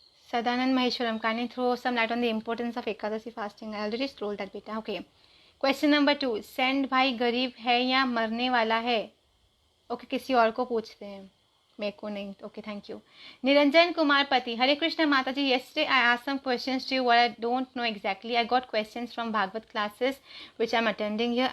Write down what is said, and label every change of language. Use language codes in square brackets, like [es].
[en] Sadanand Maheshwaram, kindly throw some light on the importance of Ekadasi fasting. I already told that बेटा. Okay. Question number 2. [hi] Send भाई गरीब है या मरने वाला है? ओके, किसी और को पूछते हैं, मेरे को नहीं. Okay, thank you. Niranjan Kumar पति, हरे कृष्ण माता जी. [en] yesterday I asked some questions to you what I don't know exactly. I got questions from Bhagavad classes which I'm attending here.